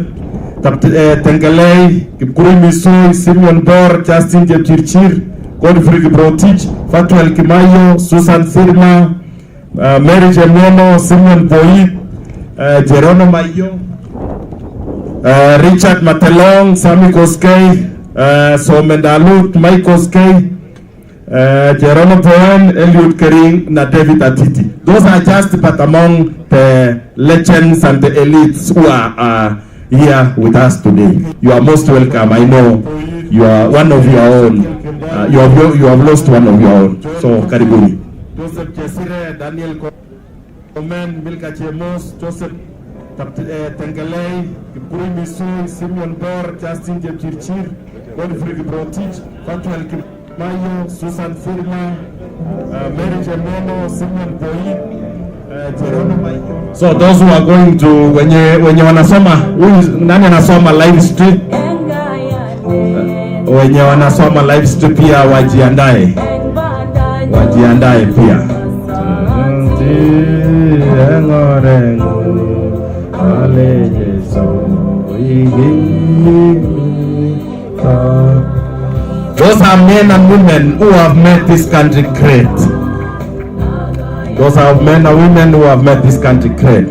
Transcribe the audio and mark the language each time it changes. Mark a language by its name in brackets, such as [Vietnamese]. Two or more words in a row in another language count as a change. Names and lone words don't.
[Swahili] Tengelei, Kipkuru Misoi, Simeon Bor, Justin Jepchirchir, Godfrey Kiprotich, Fatuel Kimayo, Susan Sirma, Mary Jemono, Simeon Poit, Jerono Mayo, Richard Matelong, Sami Koskei, Somendalut, Mike Koskei, Jerono Poen, Eliud Kering, na David Atiti. [English] Those are just but among the legends and the elites who are here with us today. You are most welcome. I know you are one of your own. You have lost one of your own. [Swahili] So karibuni. Joseph Jesire, Daniel Komen, Milka Chemos, Joseph Tengelei, Kipkuru Misui, Simeon Bor, Justin Jepchirchir, Godfrey Kiprotich, Fatuel Kimayo, Susan Sirma, Mary Jemono, Simeon Poit, Jerono Mayo. [English] So those who are going to [Swahili] wenye wanasoma, nani anasoma [English] live stream? [Swahili] Wenye wanasoma [English] live stream [Swahili] pia wajiandae. wajiandae pia. [English] Those are men and women who have made this country great. Those are men and women who have made this country great.